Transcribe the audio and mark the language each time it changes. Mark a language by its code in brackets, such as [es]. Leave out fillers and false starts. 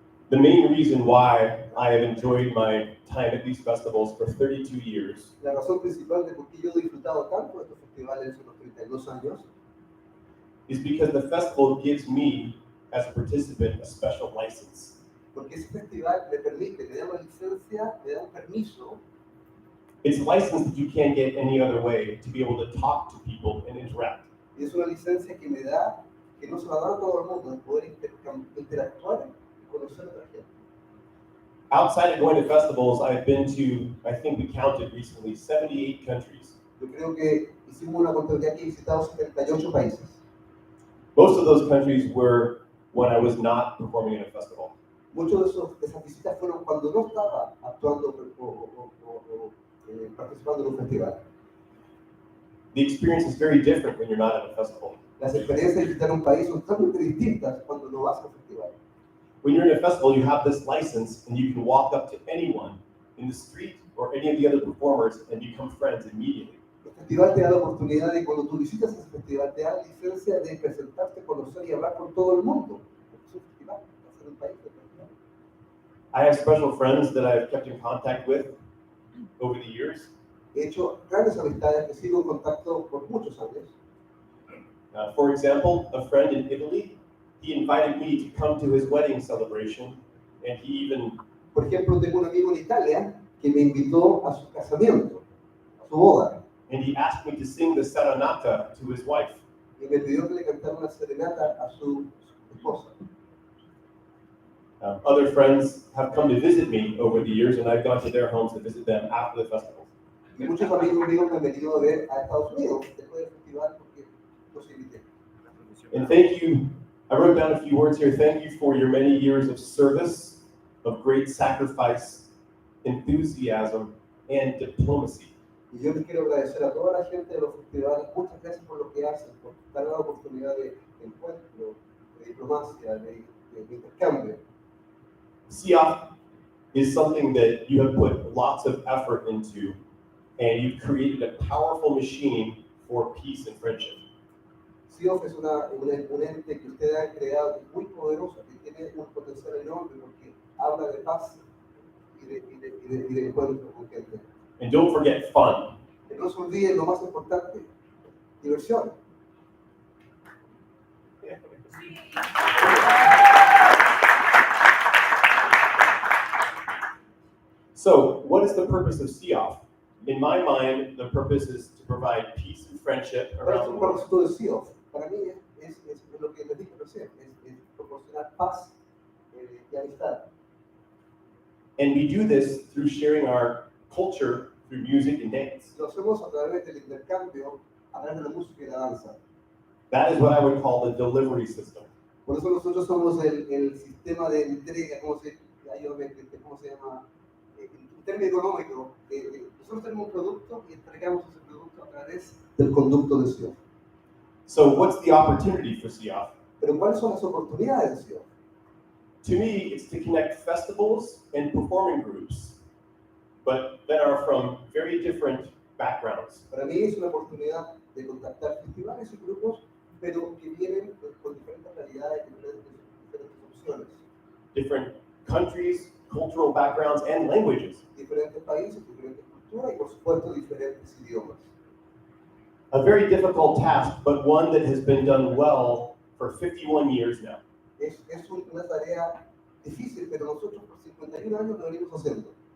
[en] The main reason why I have enjoyed my time at these festivals for 32 years [es] La razón principal de por qué yo he disfrutado tanto de estos festivales en los 32 años [en] is because the festival gives me, as a participant, a special license. [es] porque ese festival me permite, me da una licencia, me da un permiso. [en] It's a license that you can't get any other way to be able to talk to people and interact. [es] Y es una licencia que me da, que no se la da a todo el mundo, de poder interactuar y conocer a otra gente. [en] Outside of going to festivals, I've been to, I think we counted recently, 78 countries. [es] Yo creo que hicimos una contabilidad que he visitado 78 países. [en] Most of those countries were when I was not performing in a festival. [es] Muchas de esas visitas fueron cuando no estaba actuando o participando en un festival. [en] The experience is very different when you're not at a festival. [es] Las experiencias de visitar un país son totalmente distintas cuando no vas a un festival. [en] When you're in a festival, you have this license and you can walk up to anyone in the street or any of the other performers and become friends immediately. [es] El festival te da la oportunidad de, cuando tú visitas ese festival, te da la licencia de presentarte, conocer y hablar con todo el mundo. Porque es un festival, va a ser un país de festival. [en] I have special friends that I've kept in contact with over the years. [es] He hecho grandes amistades que sigo en contacto por muchos años. [en] For example, a friend in Italy, he invited me to come to his wedding celebration, and he even, [es] Por ejemplo, tengo un amigo en Italia que me invitó a su casamiento, a su boda, [en] and he asked me to sing the serenata to his wife. [es] y me pidió que le cantara una serenata a su esposa. [en] Other friends have come to visit me over the years, and I've gone to their homes to visit them after the festival. [es] Y muchos amigos míos me han venido a ver a Estados Unidos después del festival porque los invité. [en] And thank you, I wrote down a few words here. Thank you for your many years of service, of great sacrifice, enthusiasm, and diplomacy. [es] Y yo les quiero agradecer a toda la gente de los festivales, muchas gracias por lo que hacen, por dar la oportunidad de encuentro, de diplomacia, de intercambio. [en] SIAF is something that you have put lots of effort into, and you've created a powerful machine for peace and friendship. [es] SIOF es un ente que usted ha creado, que es muy poderoso, que tiene un potencial enorme porque habla de paz y de encuentro con gente. [en] And don't forget fun. [es] Que no se olviden lo más importante, diversión. [en] So, what is the purpose of SIAF? In my mind, the purpose is to provide peace and friendship [es] ¿Cuál es [en] around the [es] el [en] world. [es] propósito de SIOF? Para mí es lo que les dije recién, es proporcionar paz y amistad. [en] And we do this through sharing our culture through music and dance. [es] Lo hacemos a través del intercambio, a través de la música y la danza. [en] That is what I would call the delivery system. [es] Por eso nosotros somos el sistema de entrega, ¿cómo se llama? En términos económicos, nosotros tenemos un producto y entregamos ese producto a través del conducto de SIOF. [en] So, what's the opportunity for SIAF? [es] Pero ¿cuáles son las oportunidades de SIOF? [en] To me, it's to connect festivals and performing groups, but that are from very different backgrounds. [es] Para mí es una oportunidad de contactar festivales y grupos, pero que vienen con diferentes realidades, diferentes opciones, [en] Different countries, cultural backgrounds, and languages. [es] diferentes países, diferentes culturas y por supuesto diferentes idiomas. [en] A very difficult task, but one that has been done well for 51 years now. [es] Es una tarea difícil, pero nosotros por 51 años lo venimos haciendo.